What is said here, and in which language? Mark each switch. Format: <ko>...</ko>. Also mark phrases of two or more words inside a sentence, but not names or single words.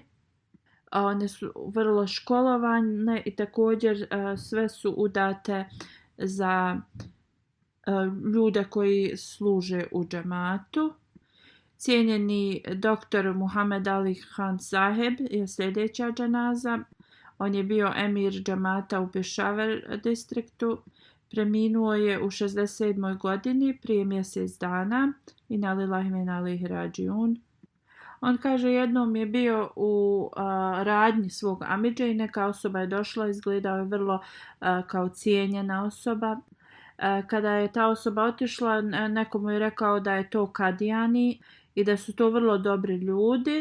<bs>One su vrlo školovane i također sve su udate za ljude koji služe u džematu. Cijenjeni doktor Muhammed Ali Khan Saheb je sljedeća dženaza. On je bio emir džemata u Pešaver distriktu. Preminuo je u 67. godini prije mjesec dana.</bs> <ar>إنا لله وإنا إليه راجعون.</ar> <bs>On kaže jednom je bio u radnji svog amidže i neka osoba je došla, izgledao je vrlo kao cijenjena osoba. Kada je ta osoba otišla, neko mu je rekao da je to Kadijani i da su to vrlo dobri ljudi.</bs>